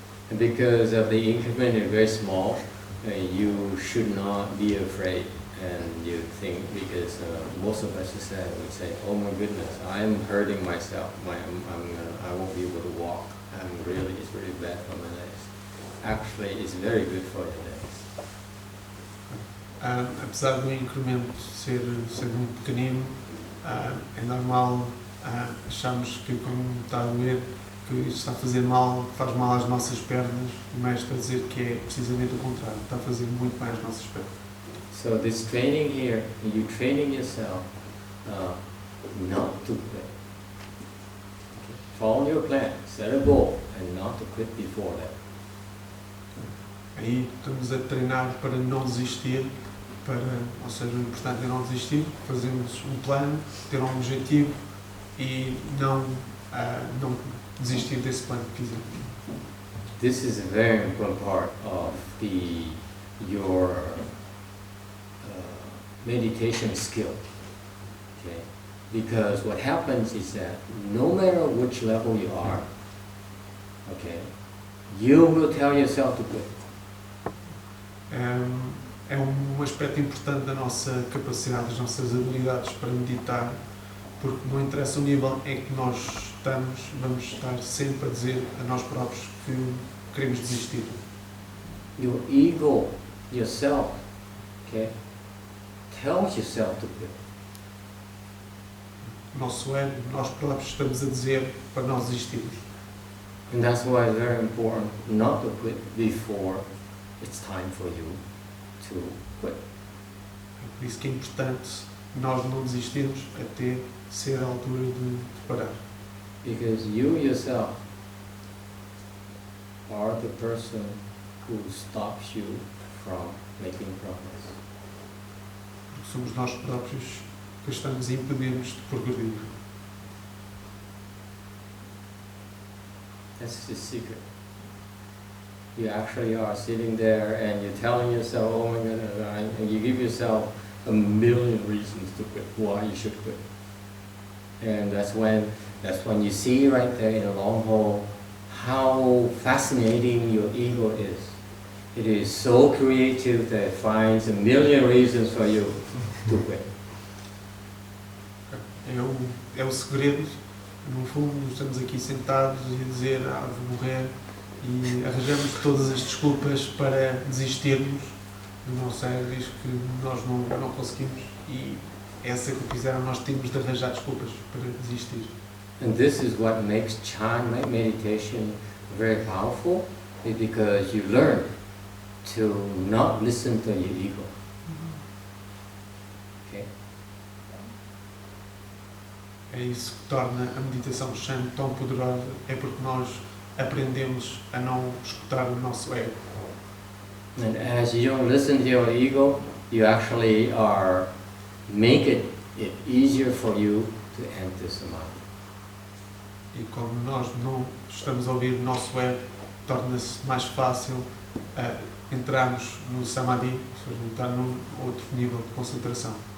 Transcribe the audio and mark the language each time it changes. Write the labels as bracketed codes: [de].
[en] And because of the increment is very small, you should not be afraid. And you think, because most of us would say, oh my goodness, I'm hurting myself. I won't be able to walk. It's really bad for my legs. Actually, it's very good for your legs. [pt] Apesar do incremento ser muito pequenino, é normal acharmos que quando está a doer, que isto está a fazer mal, faz mal às nossas pernas. O Mestre está a dizer que é precisamente o contrário, está a fazer muito bem às nossas pernas. [en] So this training here, you training yourself not to quit. Okay. Follow your plan, set a goal, and not to quit before that. [pt] Aí estamos a treinar para não desistir, ou seja, o importante é não desistir, fazermos um plano, ter um objetivo e não desistir desse plano que fizemos. [en] This is a very important part of your meditation skill. Okay, Because what happens is that no matter which level you are, okay, you will tell yourself to quit. [pt] É um aspecto importante da nossa capacidade, das nossas habilidades para meditar, porque não interessa o nível em que nós estamos, vamos estar sempre a dizer a nós próprios que queremos desistir. [en] Your ego, yourself, okay, tells yourself to quit. [pt] O nosso ego, nós próprios estamos a dizer para nós desistirmos. [en] And that's why it's very important not to quit before it's time for you to quit. [pt] É por isso que é importante nós não desistirmos até ser a altura de parar. [en] Because you yourself are the person who stops you from making progress. [pt] Porque somos nós próprios que estamos a impedir-nos de progredir. [en] That's the secret. You actually are sitting there and you're telling yourself, oh my God, and you give yourself a million reasons to quit, why you should quit. And that's when you see right there in the long haul how fascinating your ego is. It is so creative that it finds a million reasons for you to quit. [pt] É o segredo. No fundo, estamos aqui sentados e a dizer, vou morrer, e arranjamos todas as desculpas para desistirmos. O nosso ego diz que nós não conseguimos, e essa que fizeram, nós temos de arranjar desculpas para desistir. [en] And this is what makes Chan meditation very powerful, is because you learn to not listen to your ego. Okay? [pt] É isso que torna a meditação Shan tão poderosa, é porque nós aprendemos a não escutar o nosso ego. [en] And as you don't listen to your ego, you actually make it easier for you to enter samadhi. [pt] E como nós não estamos a ouvir o nosso ego, torna-se mais fácil entrarmos no samadhi, ou seja, entrar num outro nível de concentração.